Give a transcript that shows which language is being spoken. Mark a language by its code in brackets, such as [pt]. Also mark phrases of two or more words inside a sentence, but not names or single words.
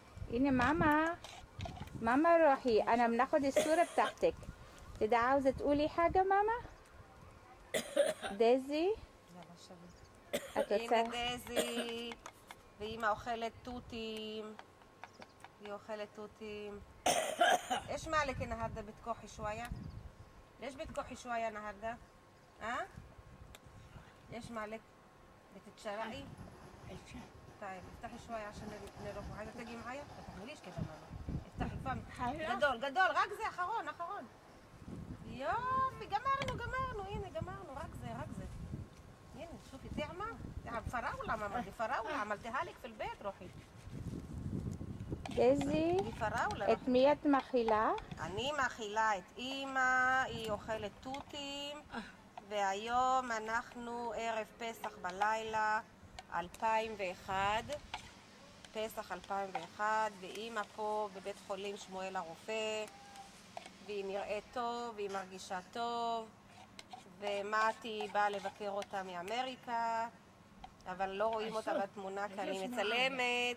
[ar] هنا ماما. ماما روحي، أنا بناخد الصورة بتاعتك. كده عاوزة تقولي حاجة ماما؟ دايزي؟ [he] יאללה שבי. את הנה רוצה? דזי, ואמא אוכלת תותים. היא אוכלת תותים. [ar] ايش مالك النهارده بتكحي شوية؟ ليش بتكحي شوية النهارده؟ ها؟ ايش مالك؟ بتتشرقي؟ طيب افتحي شوية عشان نروح. عايزة تجي معايا؟ ما تعمليش كده ماما. افتحي فمك. [he] גדול, גדול, רק זה, אחרון, אחרון. יופי, גמרנו, הנה, גמרנו, רק זה. הנה, [ar] شوفي طعمة فراولة ماما، دي فراولة عملتها لك في البيت روحي. [he] דזי, [ar] دي فراولة. [he] את מי את מאכילה? אני מאכילה את אימא, היא אוכלת תותים, והיום אנחנו ערב פסח בלילה 2001, פסח 2001, ואימא פה בבית חולים שמואל הרופא, והיא נראית טוב, והיא מרגישה טוב, ומתי באה לבקר אותה מאמריקה, אבל לא רואים אותה בתמונה כי אני מצלמת.